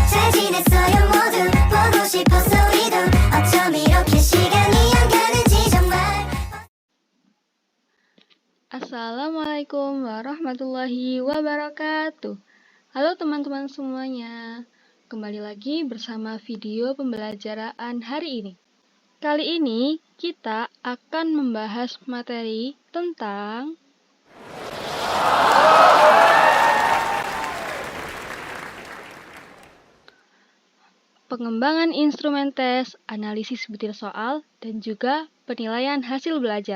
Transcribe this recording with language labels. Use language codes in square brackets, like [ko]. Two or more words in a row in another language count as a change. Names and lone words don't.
[ko] 지냈어요 모두 보고 싶었어 우리도 어쩜 이렇게 시간이 안 가는지 정말. [ar] السلام عليكم ورحمة الله وبركاته. [id] Halo teman-teman semuanya, kembali lagi bersama video pembelajaran hari ini. Kali ini kita akan membahas materi tentang pengembangan instrumen tes, analisis butir soal, dan juga penilaian hasil belajar.